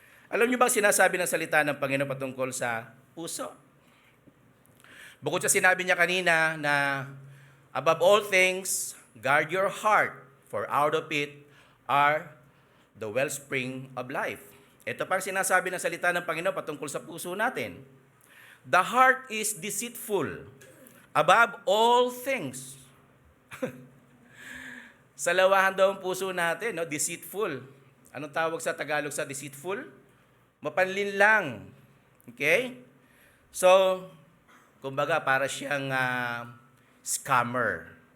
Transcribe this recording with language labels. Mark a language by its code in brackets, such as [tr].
[tl] Alam niyo bang sinasabi ng salita ng Panginoon patungkol sa puso? Bukod sa sinabi niya kanina na [en] above all things, guard your heart, for out of it are the wellspring of life. [tl] Ito pang sinasabi ng salita ng Panginoon patungkol sa puso natin. [en] The heart is deceitful above all things. [tl] Sa lawahan daw ang puso natin, no? Deceitful. Anong tawag sa Tagalog sa deceitful? Mapanlinlang. Okay? So, kumbaga para siyang scammer.